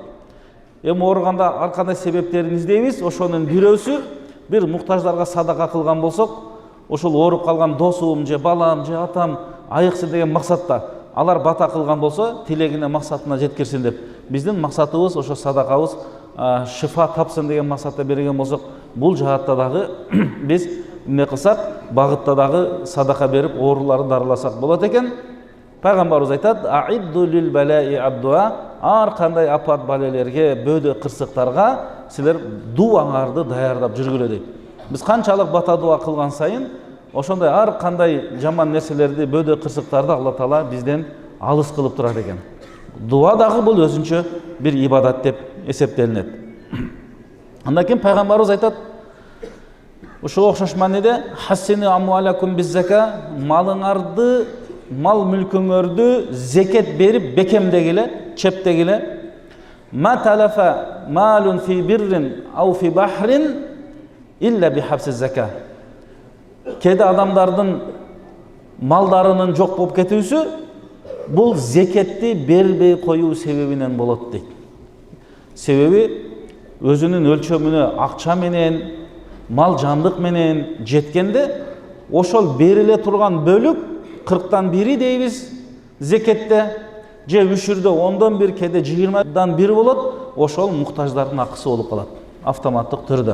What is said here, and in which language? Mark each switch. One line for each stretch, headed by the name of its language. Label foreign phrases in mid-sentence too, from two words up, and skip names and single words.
Kyrgyz: Эми ооруганда ар кандай себептерин издейбиз, ошонун бирөөсү бир муктаждарга садака кылган болсок, ошол ооруп калган досум же балам же атам айыксын деген максатта алар бата кылган болсо, тилегине максатына жеткирсин деп. Биздин максатыбыз ошо садакабыз шифа тапсын деген максатта берген болсок, бул жаатта дагы биз эмне кылсак, багытта дагы садака берип ооруларды дарыласак болот экен. Пайгамбарыбыз айтат,
Arabic: "أعدوا للبلاء الدعاء."
Kyrgyz: Ар кандай апат балелерге, бөөдө кырсыктарга силер дуаңарды даярдап жүргүлө дейт. Биз канчалык бата дуа кылган сайын, ошондой ар кандай жаман нерселерди, бөөдө кырсыктарды Алла Таала бизден алыс кылып турат экен. Дуа дагы бул өзүнчө бир ибадат деп эсептелинет. Андан кийин Пайгамбарыбыз айтат, ушуга окшош мааниде,
Arabic: "حصنوا أموالكم بالزكاة."
Kyrgyz: Малыңарды, мал мүлкүңөрдү зекет берип бекемдегиле, чептегиле.
Arabic: ما تلف مال في بر ولا بحر إلا بحبس الزكاة.
Kyrgyz: Кээде адамдардын малдарынын жок болуп кетүүсү бул зекетти бербей коюу себебинен болот дейт. Себеби өзүнүн өлчөмүнө акча менен, мал жандык менен жеткенде ошол бериле турган бөлүк 40-тан 1 дейбиз зекетте, же үшүрдө 10-дон 1, кээде 20-дан 1 болот, ошол муктаждардын акысы болуп калат автоматтык түрдө.